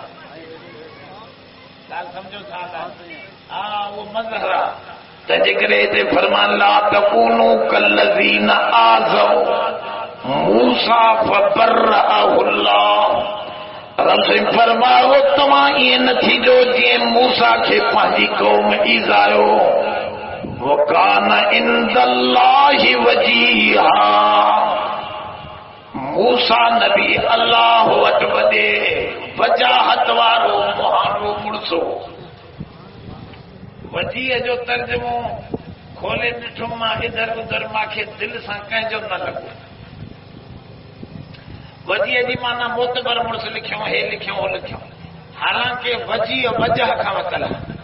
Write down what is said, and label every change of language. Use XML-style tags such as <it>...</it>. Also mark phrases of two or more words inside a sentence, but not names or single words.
<sd>ॻाल्हि सम्झो था? हा उहो मज़हर आहे। तंहिंजे करे हिते फरमान</sd> <ar>لا تكونوا كالذين آذوا موسى فبرأه الله.</ar> <sd>रब से फरमायो तव्हां ईअं न थींदो जीअं मूसा खे पंहिंजी क़ौम ईज़ायो।</sd> <ar>وكان عند الله وجيها,</ar> <sd>मूसा नबी अल्लाह वटि वॾे वजाहत वारो मुहारो मुड़सो। वजीह जो तर्जुमो खोले ॾिठो मां इधर उधर, मूंखे दिलि सां कंहिंजो न लॻो। वजीह जी माना मोतबर मुड़स लिखियो, हे लिखियो हो लिखियो, हालांकि वजीह वजह खां वतल आहे।</sd>